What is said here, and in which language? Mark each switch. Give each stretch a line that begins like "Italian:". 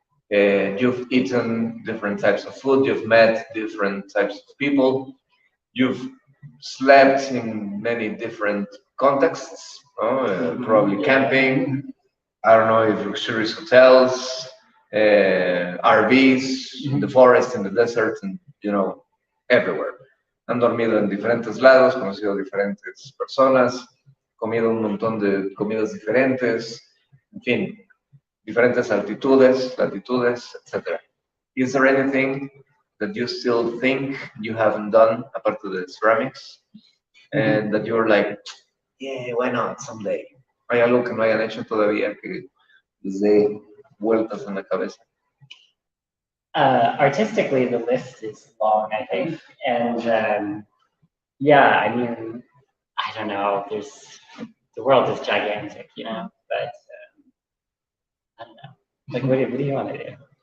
English: You've eaten different types of food, you've met different types of people, you've slept in many different contexts, probably camping, I don't know if luxurious hotels, RVs, in the forest, in the desert, and everywhere.
Spanish: Han dormido en diferentes lados, conocido diferentes personas, comido un montón de comidas diferentes, en fin, diferentes altitudes, latitudes, etc.
English: Is there anything that you still think you haven't done apart from the ceramics, and that you're like, yeah, why not someday?
Spanish: ¿Hay algo que no hayan hecho todavía que les dé vueltas en la cabeza?
English: Artistically, the list is long, I think, and yeah, I mean, I don't know. The world is gigantic, but I don't know. Like, what do you want to do?